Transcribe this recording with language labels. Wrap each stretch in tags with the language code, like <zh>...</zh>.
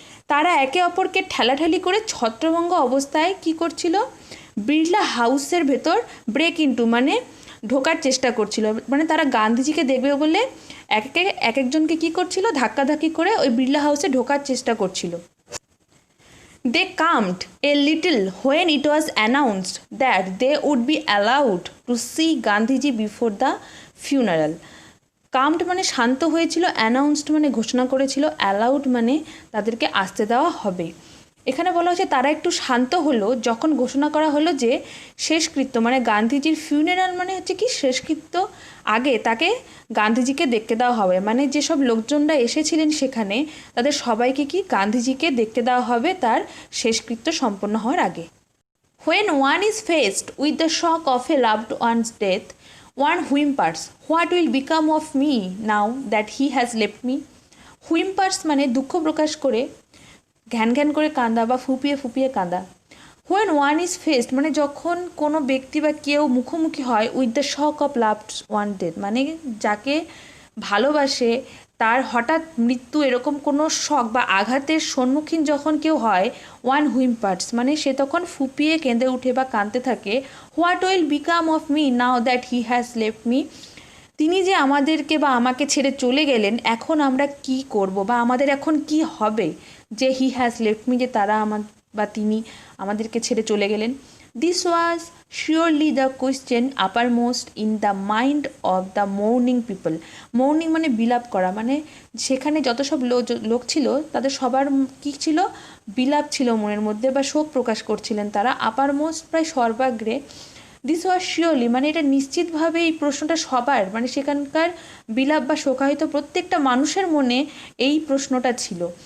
<bn>তারা একে অপরকে ঠেলাঠেলি করে ছত্রভঙ্গ অবস্থায় কি করছিল, বিড়লা হাউসের ভেতর ব্রেক ইনটু মানে ঢোকার চেষ্টা করছিল। মানে তারা গান্ধীজিকে দেখবে বলে এক একজনকে কি করছিল, ধাক্কাধাক্কি করে ওই বিড়লা হাউসে ঢোকার চেষ্টা করছিল।</bn> <en>They calmed a little when it was announced that they would be allowed to see Gandhiji before the funeral.</en> <bn>Calmed মানে শান্ত হয়েছিল, announced মানে ঘোষণা করেছিল, allowed মানে তাদেরকে আসতে দেওয়া হবে। এখানে বলা হচ্ছে তারা একটু শান্ত হলো যখন ঘোষণা করা হলো যে শেষকৃত্য মানে গান্ধীজির ফিউনারাল মানে হচ্ছে কি শেষকৃত্য, আগে তাকে গান্ধীজিকে দেখতে দেওয়া হবে। মানে যেসব লোকজনরা এসেছিলেন সেখানে তাদের সবাইকে কি গান্ধীজিকে দেখতে দেওয়া হবে তার শেষকৃত্য সম্পন্ন হওয়ার আগে।</bn> <en>When one is faced with the shock of a loved one's death, one whimpers, what will become of me now that he has left me?</en> <bn>Whimpers মানে দুঃখ প্রকাশ করে, ঘ্যান ঘ্যান করে কাঁদা বা ফুপিয়ে ফুপিয়ে কাঁদা। হোয়েন ওয়ান ইজ ফেসড মানে যখন কোনো ব্যক্তি বা কেউ মুখোমুখি হয় with the shock of loved one death মানে যাকে ভালোবাসে তার হঠাৎ মৃত্যু, এরকম কোনো শক বা আঘাতের সম্মুখীন যখন কেউ হয়, ওয়ান হুইম্পার্স মানে সে তখন ফুপিয়ে কেঁদে উঠে বা কাঁদতে থাকে। What will become of me now that he has left me. তিনি যে আমাদেরকে বা আমাকে ছেড়ে চলে গেলেন, এখন আমরা কি করব বা আমাদের এখন কি হবে যে হি হ্যাজ লেফট মি, যে তারা বা তিনি আমাদেরকে ছেড়ে চলে গেলেন।</bn> <en>This was surely the question uppermost in the mind of the mourning people.</en> <bn>Mourning মানে বিলাপ করা, মানে সেখানে যত সব লোক ছিল তাদের সবার কী ছিল, বিলাপ ছিল মনের মধ্যে বা শোক প্রকাশ করছিলেন তারা। আপারমোস্ট প্রায় সর্বাগ্রে। দিস ওয়াজ শিওরলি মানে এটা নিশ্চিতভাবে এই প্রশ্নটা সবার, মানে সেখানকার বিলাপ বা শোকাহিত প্রত্যেকটা মানুষের মনে এই প্রশ্নটা ছিল।</bn>